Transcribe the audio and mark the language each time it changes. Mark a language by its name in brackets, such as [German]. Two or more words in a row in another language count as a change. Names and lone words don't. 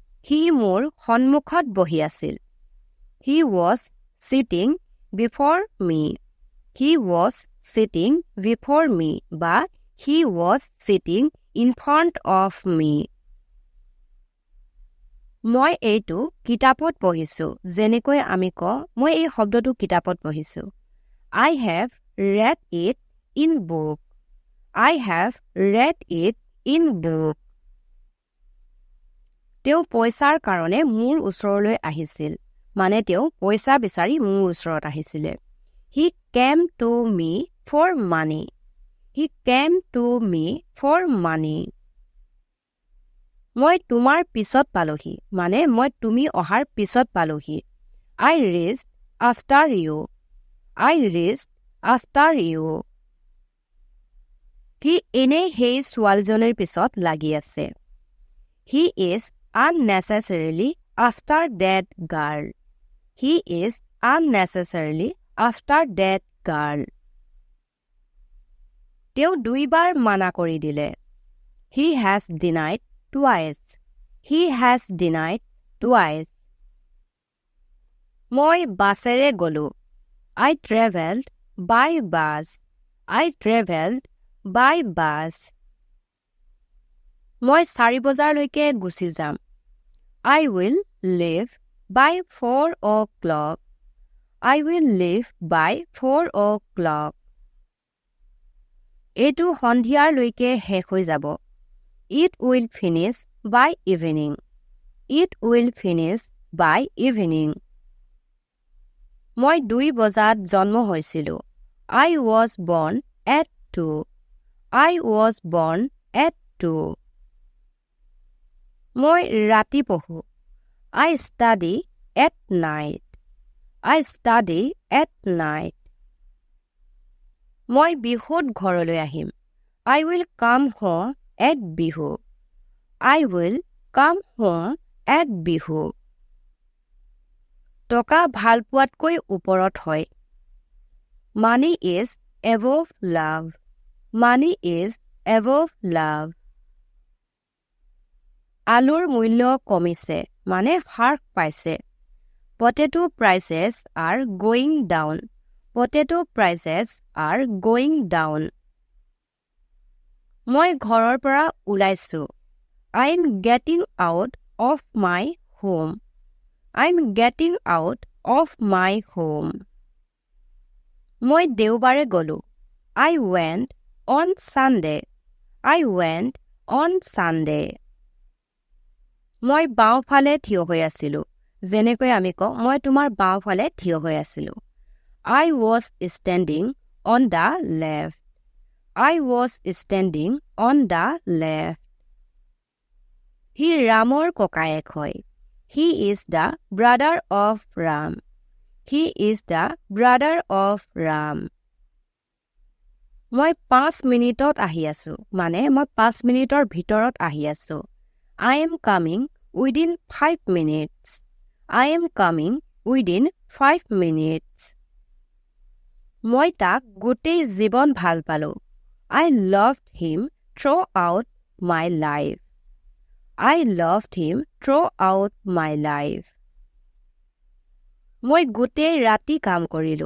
[Assamese] সি মোৰ সন্মুখত বহি আছিল। [English] He was sitting before me. He was sitting before me বা he was sitting in front of me. [Assamese] মই এইটো কিতাপত পঢ়িছো। যেনেকৈ আমি কওঁ মই এই শব্দটো কিতাপত পঢ়িছো। [English] I have read it in book. I have read it in book. [Assamese] তেওঁ পইচাৰ কাৰণে মোৰ ওচৰলৈ আহিছিল। মানে তেওঁ পইচা বিচাৰি মোৰ ওচৰত আহিছিলে। [English] He came to me for money. He came to me for money. [Assamese] মই তোমাৰ পিছত পালোহি। মানে মই তুমি অহাৰ পিছত পালোহি। [English] I reached after you. I reached after you. [Assamese] সি এনেই সেই ছোৱালীজনীৰ পিছত লাগি আছে। [English] He is unnecessarily after that girl. He is unnecessarily after that girl. [Assamese] তেওঁ দুইবাৰ মানা কৰি দিলে। [English] He has denied twice. He has denied twice. [Assamese] মই বাছেৰে গলো। [English] I traveled by bus. I traveled by bus. [Assamese] মই 4 বজালৈকে গুচি যাম। [English] I will leave by 4 o'clock. I will leave by 4 o'clock. [Assamese] এইটো সন্ধিয়ালৈকে শেষ হৈ যাব। [English] It will finish by evening. It will finish by evening. [Assamese] মই 2 বজাত জন্ম হৈছিলো। [English] I was born at 2. I was born at 2. [Assamese] মই ৰাতি পঢ়ো। [English] I study at night. I study at night. [Assamese] মই বিহুত ঘৰলৈ আহিম। [English] I will come home at বিহু. I will come home at বিহু। [Assamese] টকা ভাল পোৱাতকৈ ওপৰত হয়। [English] Money is above love. Money is above love. [Assamese] আলুৰ মূল্য কমিছে মানে হ্ৰাস পাইছে। [English] Potato prices are going down. Potato prices are going down. [Assamese] মই ঘৰৰ পৰা ওলাইছো। [English] I'm getting out of my home. I'm getting out of my home. [Assamese] মই দেওবাৰে গলো। [English] I went on Sunday. I went on Sunday. [Assamese] মই বাওঁফালে থিয় হৈ আছিলো। যেনেকৈ আমি কওঁ মই তোমাৰ বাওঁফালে থিয় হৈ আছিলো। [English] I was standing on the left. I was standing on the left. [Assamese] He ৰামৰ ককায়েক হয়। [English] He is the brother of Ram. He is the brother of Ram. [Assamese] মই 5 মিনিটত আহি আছো। মানে মই 5 মিনিটৰ ভিতৰত আহি আছো। [English] I am coming within 5 minutes. I am coming within 5 minutes. [Assamese] মই তাক গোটেই জীৱন ভাল পালো। [English] I loved him throughout my life. I loved him throughout my life. [Assamese] মই গোটেই ৰাতি কাম কৰিলো।